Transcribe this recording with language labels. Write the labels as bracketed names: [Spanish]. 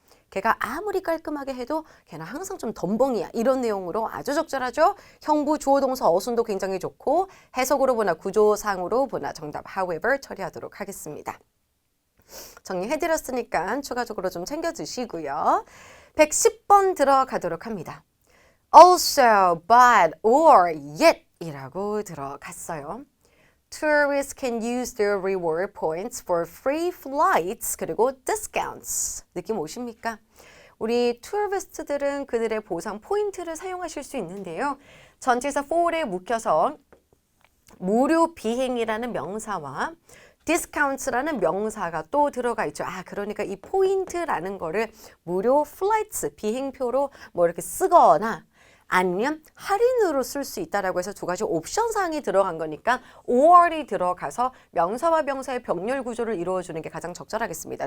[Korean] 걔가 아무리 깔끔하게 해도 걔는 항상 좀 덤벙이야. 이런 내용으로 아주 적절하죠. 형부, 주어, 동사, 어순도 굉장히 좋고 해석으로 보나 구조상으로 보나 정답 however 처리하도록 하겠습니다. 정리해드렸으니까 추가적으로 좀 챙겨주시고요. 110번 들어가도록 합니다. Also, but, or, yet 이라고 들어갔어요. [English] Tourists can use their reward points for free flights [Korean] 그리고 [English] discounts. [Korean] 느낌 오십니까? 우리 투어리스트들은 그들의 보상 포인트를 사용하실 수 있는데요. 전치사 for에 묵혀서 무료 비행이라는 명사와 discounts라는 명사가 또 들어가 있죠. 그러니까 이 포인트라는 거를 무료 flights 비행표로 뭐 이렇게 쓰거나 아니면 할인으로 쓸 수 있다라고 해서 두 가지 옵션 사항이 들어간 거니까 or이 들어가서 명사와 명사의 병렬 구조를 이루어주는 게 가장 적절하겠습니다.